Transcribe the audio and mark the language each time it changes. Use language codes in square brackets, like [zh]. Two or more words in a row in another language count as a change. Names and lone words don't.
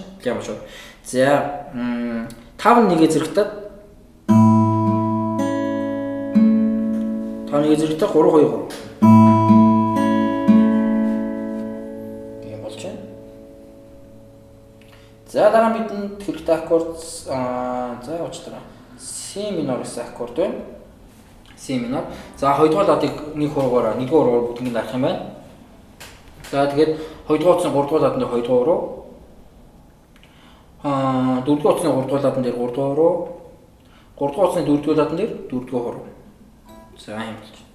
[mn] Ля мажор. За 5-1 зэрэгтэй 5-1 зэрэгтэй 3-2-3. Ийм болж байна. За дараа нь бидэнд хэрэгтэй аккорд за уучлаарай. Си минор гэсэн аккорд байна. Си минор. За хоёрдугаар ладыг нэг хуруугаар нэгдүгээр хуруугаар бүгднийг дарах юм байна. За тэгээд хоёрдугаар утасны 3 дугаар ладан дээр 2 дугаар хуруу. Дөрөвдүгээр утасны 3 дугаар ладан дээр 3 дугаар хуруу. 3 дугаар утасны 4 дугаар ладан дээр 4 дугаар хуруу. За юм болж.